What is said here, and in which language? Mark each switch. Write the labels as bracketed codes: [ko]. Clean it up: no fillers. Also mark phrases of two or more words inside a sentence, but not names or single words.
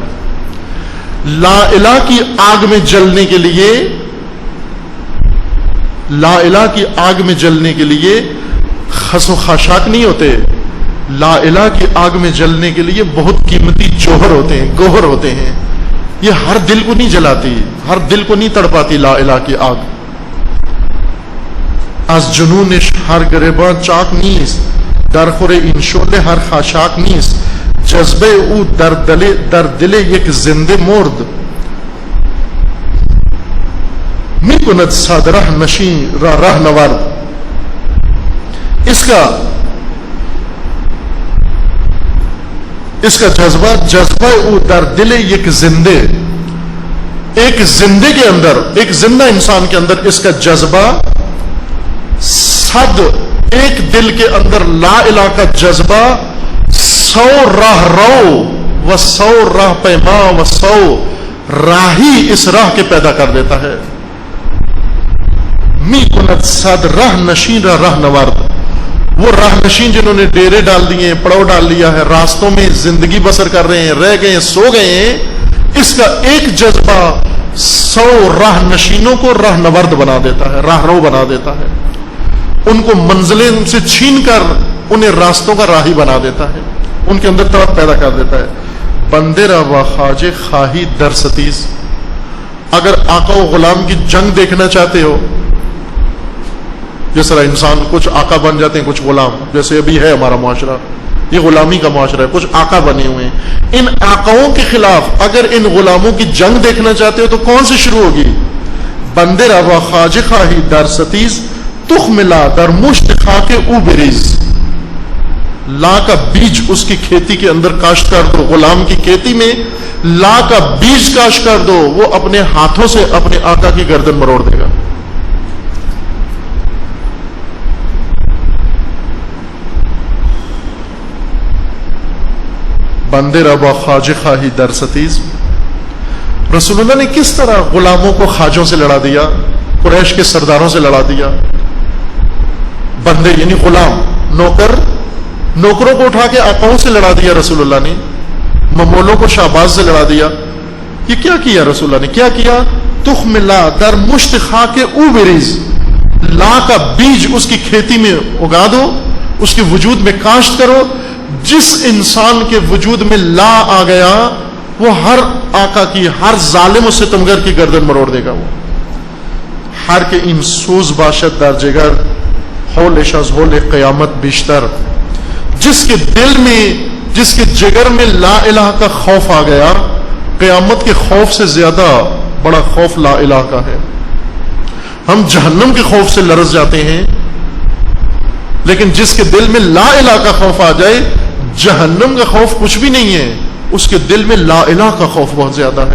[ar] لا الہ [ur] کی آگ میں جلنے کے لیے، [ar] لا الہ [ur] کی آگ میں جلنے کے لیے خس و خاشاک نہیں ہوتے، [ar] لا الہ [ur] کی آگ میں جلنے کے لیے بہت قیمتی جوہر ہوتے ہیں، گوہر ہوتے ہیں۔ یہ ہر دل کو نہیں جلاتی، ہر دل کو نہیں تڑپاتی [ar] لا الہ [ur] کی آگ۔ [fa] از جنونش ہر گریباں چاک نیست، در خور این شعله ہر خاشاک نیست، جذبه او در دل یک زنده مرد، میکند صد ره نشین را رهنورد. [ur] اس کا جذبہ [fa] او در دل [ur] ایک زندے کے اندر، ایک زندہ انسان کے اندر اس کا جذبہ، صد ایک دل کے اندر [ar] لا الہ [ur] کا جذبہ، 100 راہ رو و 100 راہ پیما و 100 راہی اس راہ کے پیدا کر دیتا ہے. [fa] می کند صد راہ نشین را راہ نورد. [ur] وہ راہ نشین جنہوں نے ڈیرے ڈال دیے، پڑاؤ ڈال لیا ہے، راستوں میں زندگی بسر کر رہے ہیں، رہ گئے ہیں، سو گئے ہیں، اس کا ایک جذبہ 100 راہ نشینوں کو راہ نورد بنا دیتا ہے، راہ رو بنا دیتا ہے. ان کو منزلیں ان سے چھین کر انہیں راستوں کا راہی بنا دیتا ہے، ان کے اندر طرف پیدا کر دیتا ہے. [fa] بندے را و خواجہ خواہی در ستیز. [ur] اگر آقا و غلام کی جنگ دیکھنا چاہتے ہو، جس طرح انسان کچھ آقا بن جاتے ہیں، کچھ غلام، جیسے ابھی ہے ہمارا معاشرہ، یہ غلامی کا معاشرہ ہے، کچھ آقا بنے ہوئے ہیں. ان آقاؤں کے خلاف اگر ان غلاموں کی جنگ دیکھنا چاہتے ہو تو کون سے شروع ہوگی؟ [fa] بندے را و خواجہ خواہی در ستیز، تخم لا در مشت خاک او بریز. [ur] لا کا بیج اس کی کھیتی کے اندر کاشت کر دو، غلام کی کھیتی میں لا کا بیج کاشت کر دو، وہ اپنے ہاتھوں سے اپنے آقا کی گردن مروڑ دے گا. [fa] بندے ربا خواجہ خواہی در ستیز. [ur] رسول اللہ نے کس طرح غلاموں کو خواجوں سے لڑا دیا، قریش کے سرداروں سے لڑا دیا. بندے یعنی غلام، نوکروں کو اٹھا کے آقاؤں سے لڑا دیا رسول اللہ نے، ممولوں کو شہباز سے لڑا دیا. یہ کیا کیا رسول اللہ نے؟ کیا کیا؟ [fa] تخم لا در مشت خاک او بریز. [ur] لا کا بیج اس کی کھیتی میں اگا دو، اس کے وجود میں کاشت کرو. جس انسان کے وجود میں لا آ گیا وہ ہر آقا کی، ہر ظالم و ستمگر کی گردن مروڑ دے گا. [fa] وہ ہر کے ان سوز باشد در جگر، ہولش از ہول قیامت بیشتر. [ur] جس کے دل میں، جس کے جگر میں [ar] لا الہ [ur] کا خوف آ گیا، قیامت کے خوف سے زیادہ بڑا خوف [ar] لا الہ [ur] کا ہے. ہم جہنم کے خوف سے لرز جاتے ہیں، لیکن جس کے دل میں [ar] لا الہ [ur] کا خوف آ جائے، جہنم کا خوف کچھ بھی نہیں ہے، اس کے دل میں [ar] لا الہ [ur] کا خوف بہت زیادہ ہے.